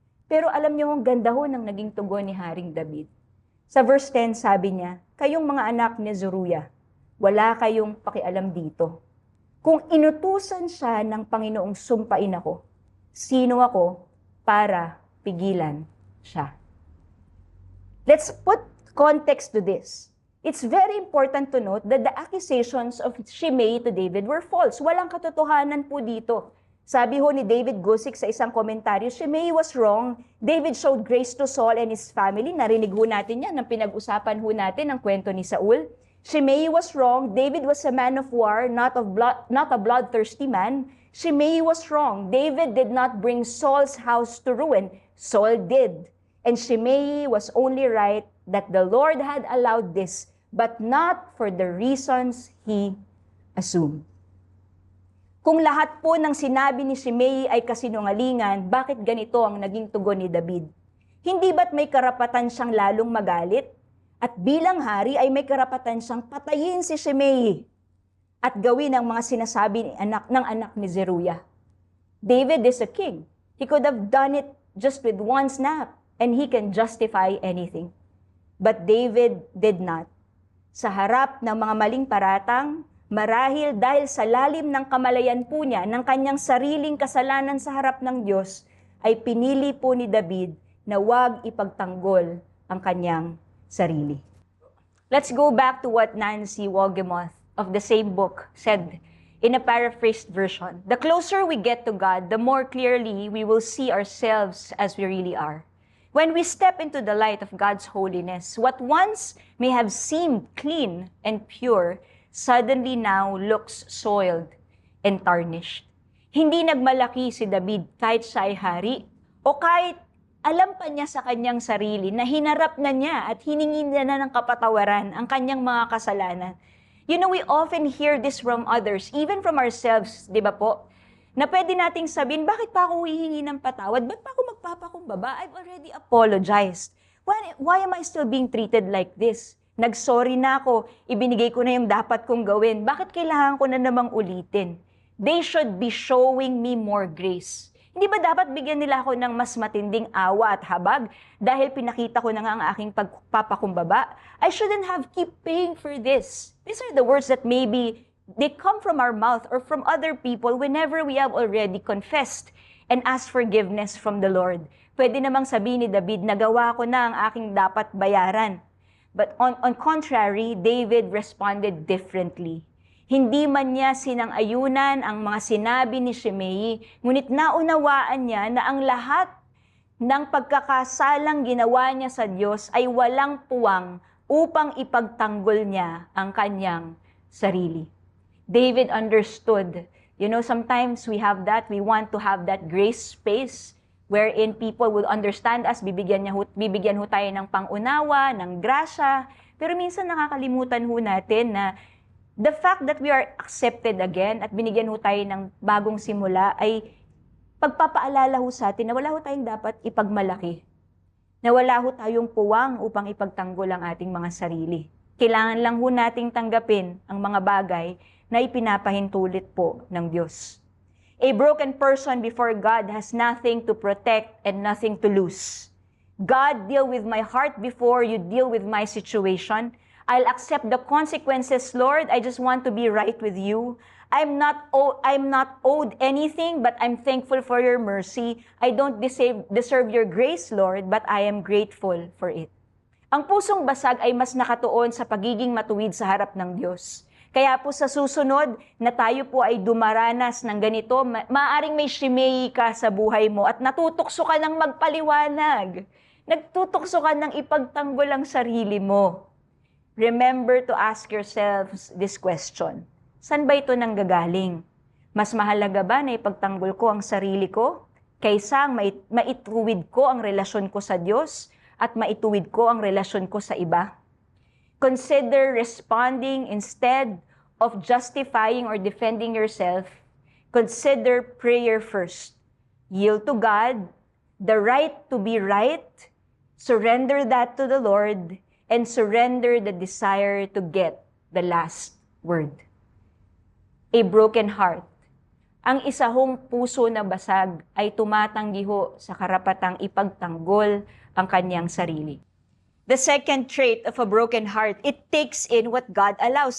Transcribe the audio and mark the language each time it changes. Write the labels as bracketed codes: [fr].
[tl] Pero alam niyo, ang ganda ho ng naging tugon ni Haring David. Sa verse 10, sabi niya, "Kayong mga anak ni Zeruiah, wala kayong pakialam dito. Kung inutusan siya ng Panginoong sumpain ako, sino ako para pigilan siya?" [en] Let's put context to this. It's very important to note that the accusations of Shimei to David were false. [tl] Walang katotohanan po dito. Sabi ho ni David Gusick sa isang komentaryo, [en] Shimei was wrong. David showed grace to Saul and his family. Narinig ho natin yan, nang pinag-usapan ho natin ang kwento ni Saul. Shimei was wrong. David was a man of war, not a bloodthirsty man. Shimei was wrong. David did not bring Saul's house to ruin. Saul did. And Shimei was only right that the Lord had allowed this, but not for the reasons he assumed. [tl] Kung lahat po ng sinabi ni Shimei ay kasinungalingan, bakit ganito ang naging tugon ni David? Hindi ba't may karapatan siyang lalong magalit? At bilang hari ay may karapatan siyang patayin si Shimei at gawin ang mga sinasabi ng anak ni Zeruiah. [en] David is a king. He could have done it just with one snap and he can justify anything. But David did not. [tl] Sa harap ng mga maling paratang, marahil dahil sa lalim ng kamalayan po niya ng kanyang sariling kasalanan sa harap ng Diyos, ay pinili po ni David na huwag ipagtanggol ang kanyang sarili. [en] Let's go back to what Nancy Wolgemuth of the same book said in a paraphrased version. The closer we get to God, the more clearly we will see ourselves as we really are. When we step into the light of God's holiness, what once may have seemed clean and pure suddenly now looks soiled and tarnished. [tl] Hindi nagmalaki si David kahit siya ay hari o kahit alam pa niya sa kanyang sarili na hinarap na niya at hiningi niya na ng kapatawaran ang kanyang mga kasalanan. [en] You know, we often hear this from others, even from ourselves, [tl] di ba po? Na pwede nating sabihin, bakit pa ako hihingi ng patawad? Ba't pa ako magpapakumbaba? [en] I've already apologized. Why am I still being treated like this? [tl] Nagsorry na ako, ibinigay ko na yung dapat kong gawin. Bakit kailangan ko na namang ulitin? [en] They should be showing me more grace. [tl] Hindi ba dapat bigyan nila ako ng mas matinding awa at habag dahil pinakita ko na nga ang aking pagpapakumbaba? [en] I shouldn't have keep paying for this. These are the words that maybe they come from our mouth or from other people whenever we have already confessed and asked forgiveness from the Lord. [tl] Pwede namang sabihin ni David, nagawa ko na ang aking dapat bayaran. [en] But on contrary, David responded differently. [tl] Hindi man niya sinang-ayunan ang mga sinabi ni Shimei, ngunit naunawaan niya na ang lahat ng pagkakasalang ginawa niya sa Diyos ay walang puwang upang ipagtanggol niya ang kanyang sarili. [en] David understood You know, sometimes we have that. We want to have that grace space wherein people will understand us, [tl] bibigyan ho tayo ng pangunawa, ng grasya. Pero minsan nakakalimutan ho natin na [en] the fact that we are accepted again [tl] at binigyan ho tayo ng bagong simula ay pagpapaalala ho sa atin na wala ho tayong dapat ipagmalaki. Na wala ho tayong puwang upang ipagtanggol ang ating mga sarili. Kailangan lang ho nating tanggapin ang mga bagay na ipinapahintulit po ng Diyos. [en] A broken person before God has nothing to protect and nothing to lose. God, deal with my heart before you deal with my situation. I'll accept the consequences, Lord. I just want to be right with you. I'm not owed anything, but I'm thankful for your mercy. I don't deserve your grace, Lord, but I am grateful for it. [tl] Ang pusong basag ay mas nakatuon sa pagiging matuwid sa harap ng Diyos. Kaya po sa susunod na tayo po ay dumaranas ng ganito, maaaring may Shimei ka sa buhay mo at natutokso ka ng magpaliwanag. Nagtutukso ka ng ipagtanggol ang sarili mo. [en] Remember to ask yourselves this question. [tl] Saan ba ito nanggagaling? Mas mahalaga ba na ipagtanggol ko ang sarili ko kaysa maituwid ko ang relasyon ko sa Diyos at maituwid ko ang relasyon ko sa iba? [en] Consider responding instead of justifying or defending yourself. Consider prayer first. Yield to God, the right to be right, surrender that to the Lord, and surrender the desire to get the last word. A broken heart. [tl] Ang isa hong puso na basag ay tumatanggi ho sa karapatang ipagtanggol ang kanyang sarili. [en] The second trait of a broken heart, it takes in what God allows.